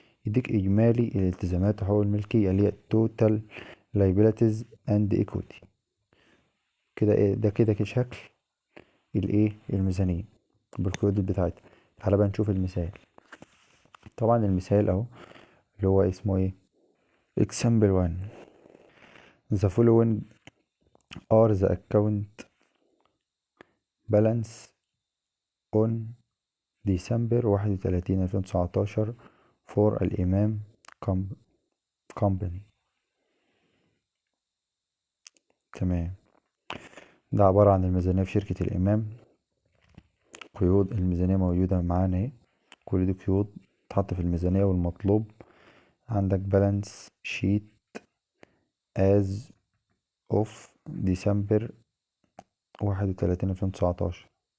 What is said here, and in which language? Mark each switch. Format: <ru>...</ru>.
<ar>يديك إجمالي الالتزامات وحقوق الملكية اللي هي</ar> <en>total liabilities and equity.</en> <ar>كده ايه؟ ده كده شكل الايه؟ الميزانية بالقيود بتاعتها. تعالى بقى نشوف المثال. طبعا المثال اهو اللي هو اسمه ايه؟ example 1.</ar> <en>the following are the account balance on December 31 2019 for الإمام company.</en> <ar>تمام. ده عبارة عن الميزانية في شركة الإمام. قيود الميزانية موجودة معانا اهي، كل دي قيود تحط في الميزانية. والمطلوب عندك بالانس شيت as of ديسمبر 31 2019.</ar>